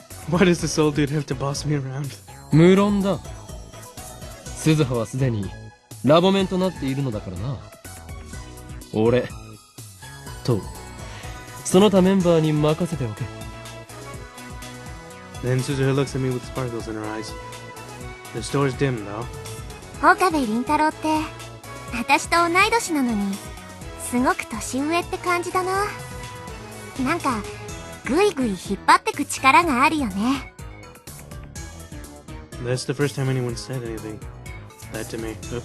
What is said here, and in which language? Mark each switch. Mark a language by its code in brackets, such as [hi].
[en] Why does this old dude have to boss me around? [ja] 無論だ。鈴葉はすでにラボメンとなっているのだからな。俺とその他メンバーに任せておけ。 [en] Then Suzuha looks at me with sparkles in her eyes. The store's dim, though. [ja] 岡部倫太郎って、私と同い年なのに、すごく年上って感じだな。なんか、ぐいぐい引っ張ってく力があるよね。 [en] That's the first time anyone said anything that to me.